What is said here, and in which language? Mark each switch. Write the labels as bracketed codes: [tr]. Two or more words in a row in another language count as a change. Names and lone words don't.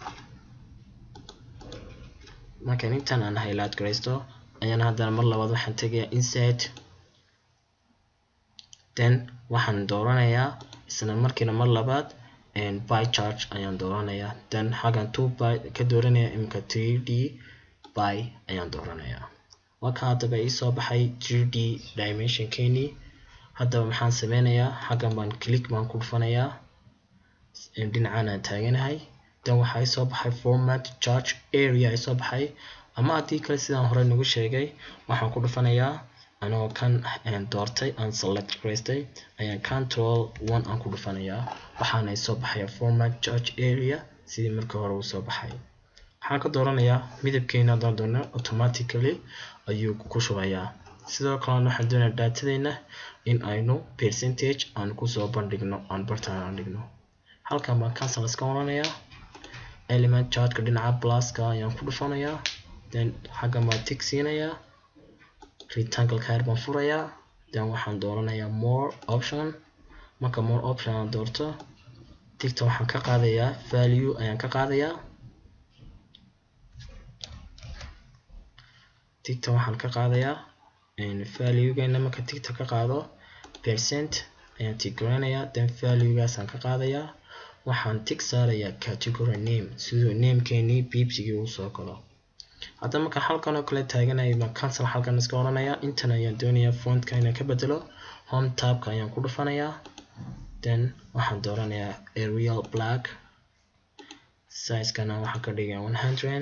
[so] markaan intan aan highlight gareysto ayaan haddana mar labaad waxaan tegayaa insert, then waxaan dooranayaa isla markiina mar labaad [en] pie chart [so] ayaan dooranayaa, then xagan 2 pie ka dooranayaa, imika [en] 3D pie [so] ayaan dooranayaa. waa ka haddaba ii soo baxay [en] 3D dimension [so] keeni. haddaba maxaan sameynayaa xagan baan click baan ku dhufanayaa, dhinacaan aan taaganahay, then waxa ay soo baxay [en] format chart area [so] ay soo baxay. ama haddii kale sidaan hore nagu sheegay waxaan ku dhufanayaa anoo kan doortay aan select gareystay ayaan control 1 aan ku dhufanayaa, waxaana ay soo baxaya [en] format chart area [so] sidii markii hore uu soo baxay. waxaan ka dooranayaa midabkeena haddaan doono automatically ayuu ku shubayaa. sidoo kale waxaan doonayaa datadeena in aynu percentage aan ku soo bandhigno, aan bartaan aan dhigno. halkan baan cancel iska oranayaa, [en] element chart-ka [so] dhinaca plus-ka ayaan ku dhufanayaa, then xaggan baan tick siinayaa, rectangle ka baan furayaa, then waxaan dooranayaa [en] more option. [so] marka [en] more option [so] aan doorto tigta waxaan ka qaadayaa value ayaan ka qaadayaa, tigta waxaan ka qaadayaa value-geena. marka tigta ka qaado percent ayaan tick gareynayaa, then value-gaas aan ka qaadayaa, waxaan tick saarayaa [en] category name [so] sidoo name-keeni pipsigii uu soo galo. hadda marka halkan oo kale taaganahay ma cancel halkan iska oranayaa. intan ayaan doonayaa font-ka inaan ka bedelo, [en] home tab-ka [so] ayaan ku dhufanayaa, then waxaan dooranayaa Arial black, size-kana waxaan ka dhigaa 100.